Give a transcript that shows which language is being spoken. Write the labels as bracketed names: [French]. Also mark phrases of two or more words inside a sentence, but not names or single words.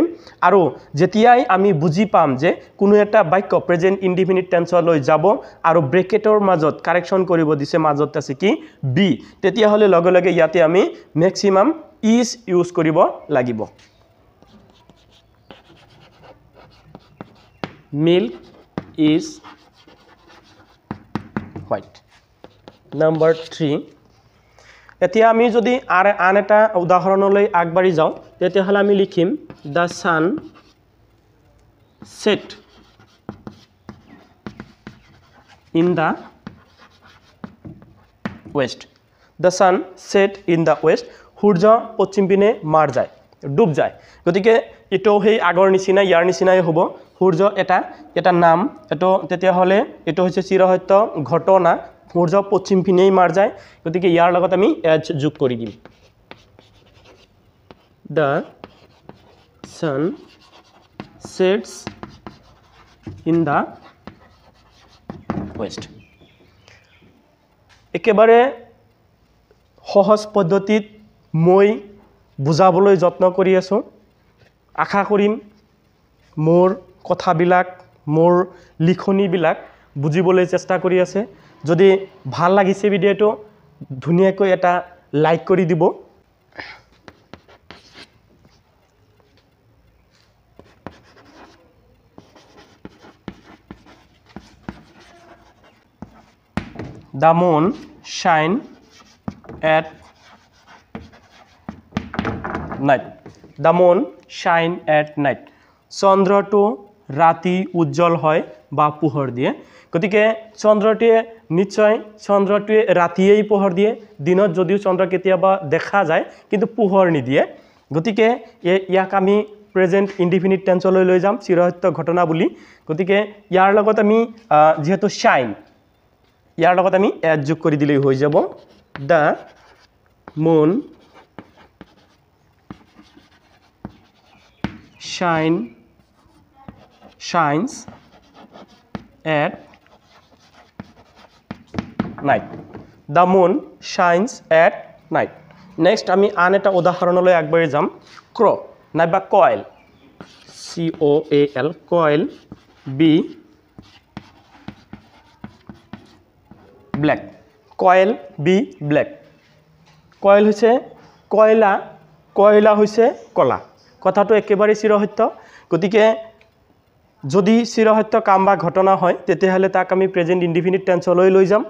[Assamese] আৰু যেতিয়াই আমি বুজি পাম যে কোনো এটা বাক্য [English] present indefinite tenseলৈ [Assamese] যাব আৰু ব্ৰেকেটৰ মাজত কাৰেকশ্যন কৰিব দিছে, মাজত আছে কি বি, তেতিয়াহ'লে লগে লগে ইয়াতে আমি [English] maximum is use [Assamese] কৰিব লাগিব। [English] milk is white. Number 3. [Assamese] এতিয়া আমি যদি আন এটা উদাহৰণলৈ আগবাঢ়ি যাওঁ তেতিয়াহ'লে আমি লিখিম [English] the sun set in the west. The sun set in the west. [Assamese] সূৰ্য পশ্চিম পিনে মাৰ যায়, ডুব যায়। গতিকে এটো সেই আগৰ নিচিনা ইয়াৰ নিচিনাই হ'ব। সূৰ্য এটা নাম, এটো তেতিয়াহ'লে এটো হৈছে চিৰসত্য ঘটনা। সূৰ্য পশ্চিম পিনেই মাৰ যায়, গতিকে ইয়াৰ লগত আমি এজ যোগ কৰি দিম। The sun sets in the west. একেবাৰে সহজ পদ্ধতিত মই বুজাবলৈ যত্ন কৰি আছো। আশা কৰিম মোৰ কথাবিলাক, মোৰ লিখনিবিলাক বুজিবলৈ চেষ্টা কৰি আছে। যদি ভাল লাগিছে ভিডিঅ'টো ধুনীয়াকৈ এটা লাইক কৰি দিব। [English] The moon shine at night. The moon shine at night. [Assamese] চন্দ্ৰটো ৰাতি উজ্জ্বল হয় বা পোহৰ দিয়ে। গতিকে চন্দ্ৰটোৱে নিশ্চয় চন্দ্ৰটোৱে ৰাতিয়েই পোহৰ দিয়ে। দিনত যদিও চন্দ্ৰ কেতিয়াবা দেখা যায় কিন্তু পোহৰ নিদিয়ে। গতিকে ইয়াক আমি [English] present indefinite tenseলৈ [Assamese] লৈ যাম চিৰসত্য ঘটনা বুলি। গতিকে ইয়াৰ লগত আমি যেহেতু শাইন, ইয়াৰ লগত আমি এড যোগ কৰি দিলেই হৈ যাব। [English] The moon shines at night. The moon shines at night. [Assamese] Next আমি আন এটা উদাহৰণলৈ আগবাঢ়ি যাম। ক্ৰ নাইবা কয়েল, COAL, [English] coal be black. coal be black. [Assamese] কয়েল হৈছে কয়লা, কয়লা হৈছে কলা। কথাটো একেবাৰে চিৰসত্য। গতিকে যদি চিৰসত্য কাম বা ঘটনা হয় তেতিয়াহ'লে তাক আমি [English] present indefinite tenseলৈ [Assamese] লৈ যাম।